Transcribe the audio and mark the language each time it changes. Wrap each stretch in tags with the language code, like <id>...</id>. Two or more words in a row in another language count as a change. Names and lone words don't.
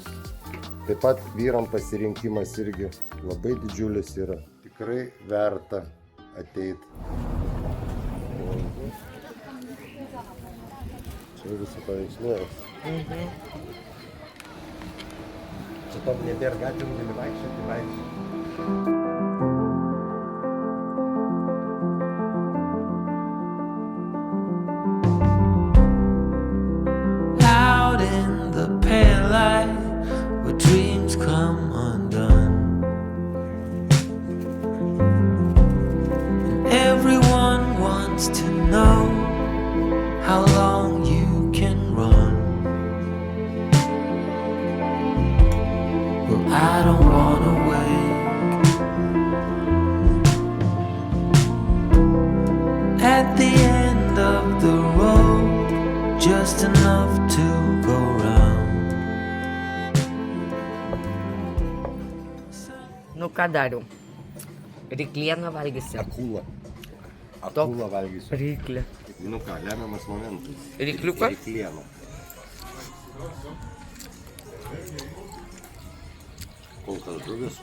<lt>Taip pat vyram pasirinkimas irgi labai didžiulis yra. Tikrai verta ateiti. Čia visą paveiksluojas. Čia tom nebėra gatvėm, gali vaikščioti.</lt> <en>Out in the pale light, where dreams come undone. And everyone wants to know how long you can run. Well, I don't wanna wake at the end of the road, just enough to go round.</en> <lt>Nu ką dariau? Ryklieną valgysi. Akula. Akula valgysiu. Ryklė. Nu ką, lemiamas momentas. Rykliuką? Ryklieną. Kol kas žuvis.</lt>